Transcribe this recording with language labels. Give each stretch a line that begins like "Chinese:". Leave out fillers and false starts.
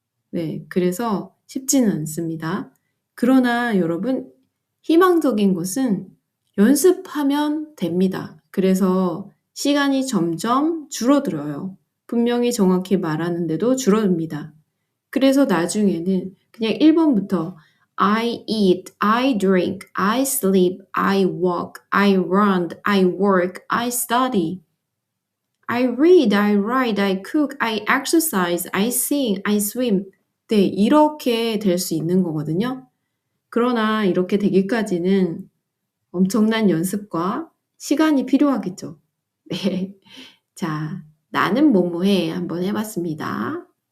Korean: 네, 그래서 쉽지는 않습니다. 그러나 여러분 희망적인 것은 연습하면 됩니다. 그래서 시간이 점점 줄어들어요. 분명히 정확히 말하는데도 줄어듭니다. 그래서 나중에는 그냥 1번부터
English: I eat, I drink, I sleep, I walk, I run, I work, I study. I read, I write, I cook, I exercise, I sing, I swim.
Korean: 네, 이렇게 될 수 있는 거거든요. 그러나 이렇게 되기까지는 엄청난 연습과 시간이 필요하겠죠. 네. 자, 나는 뭐뭐해 한번 해봤습니다.